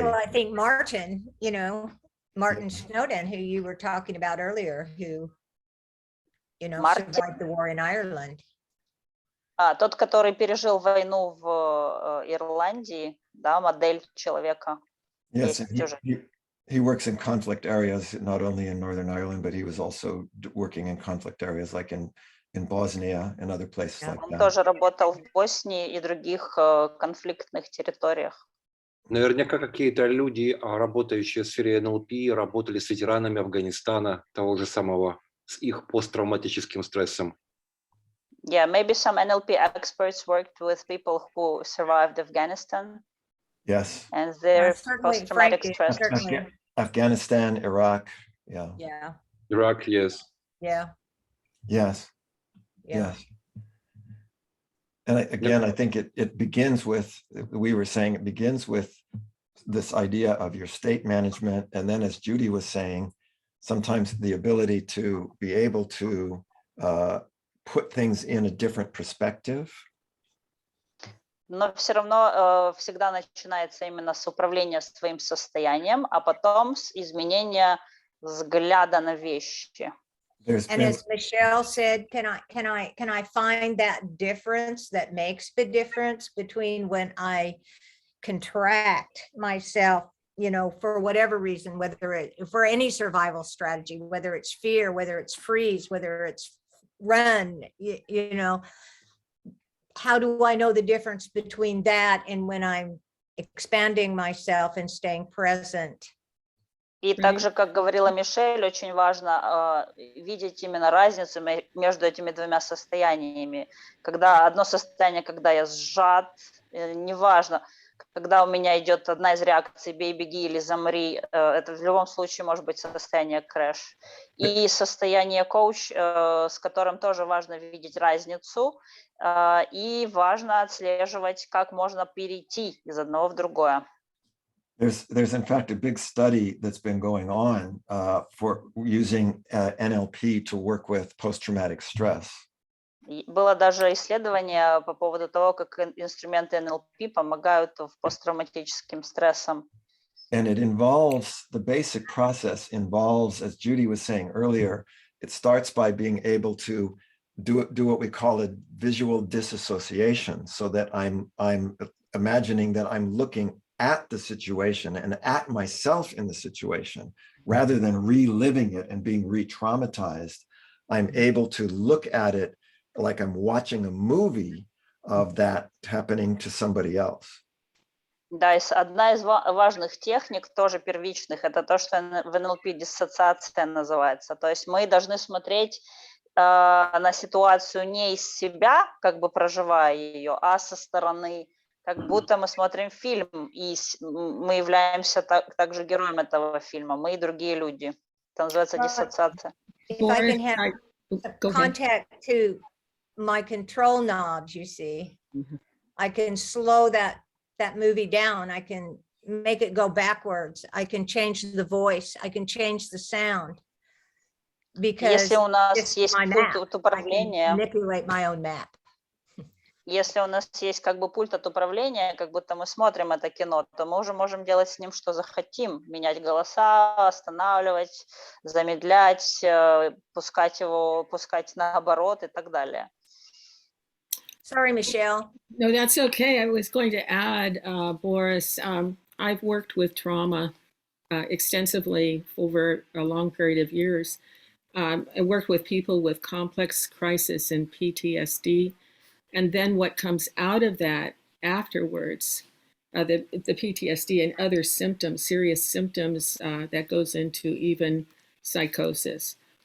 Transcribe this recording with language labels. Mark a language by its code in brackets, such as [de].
[en] Well, I think Martin Snowden, who you were talking about earlier, who, survived the war in Ireland. [ru] Тот, который пережил войну в Ирландии, да, модель человека. [en] Yes, he works in conflict areas, not only in Northern Ireland, but he was also working in conflict areas like in Bosnia and other places like that. [ru] Он тоже работал в Боснии и других конфликтных территориях. Наверняка какие-то люди, работающие в сфере НЛП, работали с ветеранами Афганистана, того же самого, с их посттравматическим стрессом. [en] Yeah, maybe some NLP experts worked with people who survived Afghanistan. Yes. And their post-traumatic stress. Afghanistan, Iraq, yeah. Yeah. Iraq, yes. Yeah, Yes. yeah. Yes. And again, I think it begins with, we were saying, it begins with this idea of your state management. And then, as Judy was saying, sometimes the ability to be able to put things in a different perspective. [ru] Но все равно всегда начинается именно с управления своим состоянием, а потом с изменения взгляда на вещи. [en] And as Michelle said, can I find that difference that makes the difference between when I contract myself, you know, for whatever reason, whether it for any survival strategy, whether it's fear, whether it's freeze, whether it's run, you know, how do I know the difference between that and when I'm expanding myself and staying present? [ru] И также, как говорила Мишель, очень важно видеть именно разницу между этими двумя состояниями. Когда одно состояние, когда я сжат, неважно, когда у меня идет одна из реакций «бей, беги» или «замри», это в любом случае может быть состояние крэш. И состояние коуч, с которым тоже важно видеть разницу, и важно отслеживать, как можно перейти из одного в другое. [en] There's in fact a big study that's been going on for using NLP to work with post-traumatic stress. [ru] Было даже исследование по поводу того, как инструменты NLP помогают в посттравматическим стрессам. [en] And it involves, the basic process involves, as Judy was saying earlier, it starts by being able to do what we call a visual disassociation, so that I'm imagining that I'm looking at the situation and at myself in the situation, rather than reliving it and being re-traumatized. I'm able to look at it like I'm watching a movie of that happening to somebody else. [ru] Да, одна из важных техник, тоже первичных, это то, что в НЛП диссоциация называется. То есть мы должны смотреть на ситуацию не из себя, как бы проживая ее, а со стороны, как будто мы смотрим фильм, и мы являемся также героем этого фильма, мы и другие люди. Это называется диссоциация. [en] If I can have contact to my control knobs, you see, I can slow that movie down. I can make it go backwards. I can change the voice. I can change the sound. Because [ru] если у нас есть пульт управления, [en] manipulate my own map. [ru] Если у нас есть как бы пульт от управления, как будто мы смотрим это кино, то мы уже можем делать с ним, что захотим. Менять голоса, останавливать, замедлять, пускать наоборот и так далее. [en] Sorry, Michelle. No, that's okay. I was going to add, Boris, I've worked with trauma extensively over a long period of years. I worked with people with complex crisis and PTSD. And then what comes out of that afterwards, the PTSD and other symptoms, serious symptoms that goes into even psychosis.